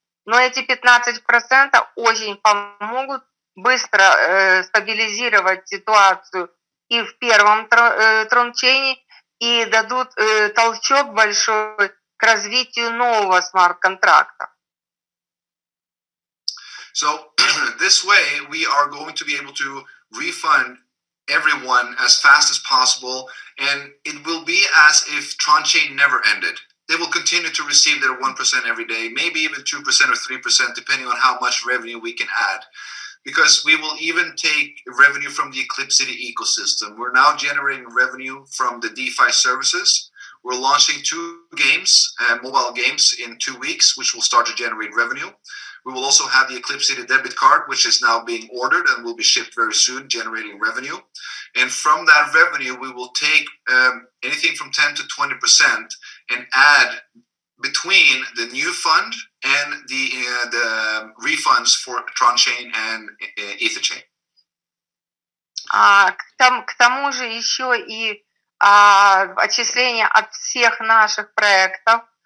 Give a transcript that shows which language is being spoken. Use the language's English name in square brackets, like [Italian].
[Russian] Но эти 15% очень помогут быстро стабилизировать ситуацию и в первом трончейне, и дадут толчок большой к развитию нового смарт-контракта. [English] So this way we are going to be able to refund everyone as fast as possible, and it will be as if TRONCHAIN never ended. They will continue to receive their 1% every day, maybe even 2% or 3%, depending on how much revenue we can add. Because we will even take revenue from the ECLIPCITY ecosystem. We're now generating revenue from the DeFi services. We're launching 2 games, mobile games, in 2 weeks, which will start to generate revenue. We will also have the ECLIPCITY debit card, which is now being ordered and will be shipped very soon, generating revenue. And from that revenue, we will take anything from 10 to 20% and add between the new fund and the refunds for TRONCHAIN and EtherChain. [Russian] К тому же еще и отчисления от всех наших проектов.